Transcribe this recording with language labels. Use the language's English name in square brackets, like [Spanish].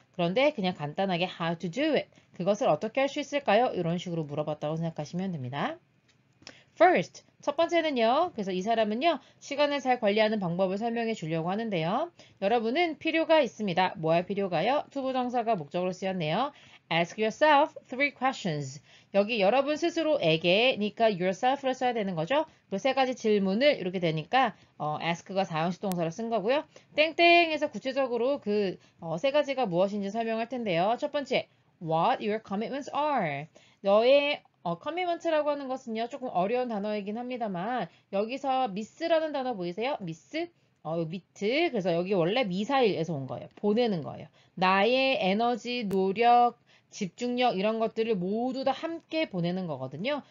[Korean] 그런데 그냥 간단하게 [English] how to do it. [Korean] 그것을 어떻게 할 수 있을까요? 이런 식으로 물어봤다고 생각하시면 됩니다. [English] First, [Korean] 첫 번째는요. 그래서 이 사람은요. 시간을 잘 관리하는 방법을 설명해 주려고 하는데요. 여러분은 필요가 있습니다. 뭐 할 필요가요? 투부정사가 목적으로 쓰였네요. [English] Ask yourself three questions. [Korean] 여기 여러분 스스로에게니까 yourself를 써야 되는 거죠. 그 세 가지 질문을 이렇게 되니까 ask가 4형식 동사로 쓴 거고요. 땡땡에서 구체적으로 그 세 가지가 무엇인지 설명할 텐데요. 첫 번째, [English] what your commitments are. [Korean] 너의 커미먼트라고 하는 것은요, 조금 어려운 단어이긴 합니다만, 여기서 미스라는 단어 보이세요? 미스? 미트. 그래서 여기 원래 미사일에서 온 거예요. 보내는 거예요. 나의 에너지, 노력, 집중력 이런 것들을 모두 다 함께 보내는 거거든요.